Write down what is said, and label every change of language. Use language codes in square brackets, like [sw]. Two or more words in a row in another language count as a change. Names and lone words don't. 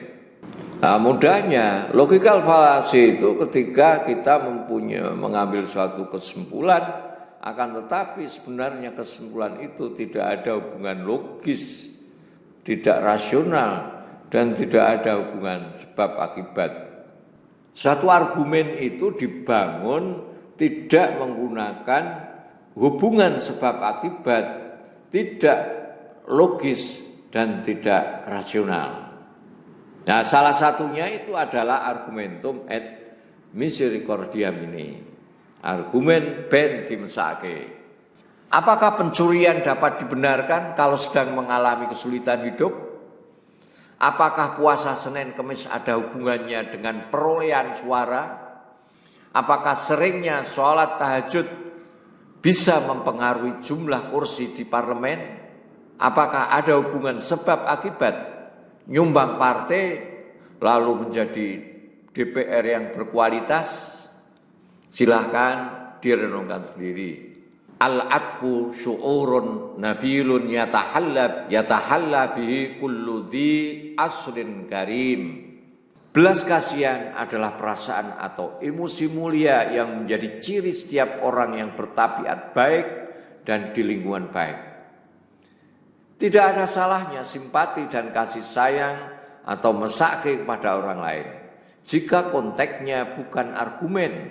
[id] Nah, mudahnya [en] logikal falasi [id] itu ketika kita mengambil suatu kesimpulan, akan tetapi sebenarnya kesimpulan itu tidak ada hubungan logis, tidak rasional, dan tidak ada hubungan sebab akibat. Satu argumen itu dibangun tidak menggunakan hubungan sebab akibat, tidak logis dan tidak rasional. Nah, salah satunya itu adalah [la] argumentum et misericordiam [id] ini. [jv] Argumen ben dimesake. [id] Apakah pencurian dapat dibenarkan kalau sedang mengalami kesulitan hidup? Apakah puasa Senin Kemis ada hubungannya dengan perolehan suara? Apakah seringnya sholat tahajud bisa mempengaruhi jumlah kursi di parlemen? Apakah ada hubungan sebab akibat nyumbang partai lalu menjadi DPR yang berkualitas? Silahkan direnungkan sendiri. [ar] العطف شعور نبيل يتحلى به كل ذي أصل كريم. [id] Belas kasihan adalah perasaan atau emosi mulia yang menjadi ciri setiap orang yang bertabiat baik dan di lingkungan baik. Tidak ada salahnya simpati dan kasih sayang atau mesake kepada orang lain jika konteksnya bukan argumen.